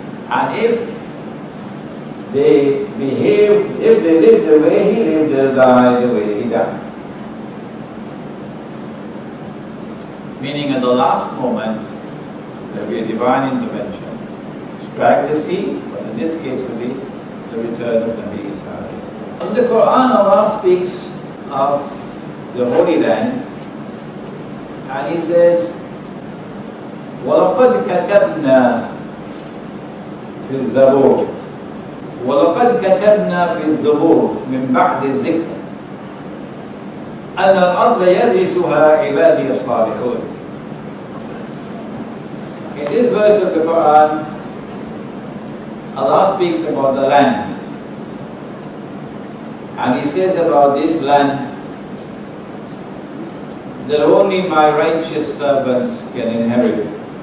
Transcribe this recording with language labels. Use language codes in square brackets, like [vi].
[en] And if they behave, if they live the way he lived, they'll die the way he died. Meaning at the last moment, there will be a divine intervention. Strike the sea, but in this case will be the return of Nabi Isa. In the Quran, Allah speaks of the Holy Land, and He says, [ar] وَلَقَدْ كَتَبْنَا فِي الزَّبُورِ وَلَقَدْ كَتَبْنَا فِي الزَّبُورِ مِنْ بَعْدِ الذِّكْرِ أَنَّ الْأَرْضَ يَرِثُهَا عِبَادِيَ الصَّالِحُونَ. [en] In this verse of the Quran, Allah speaks about the land. And He says about this land that only my righteous servants can inherit it.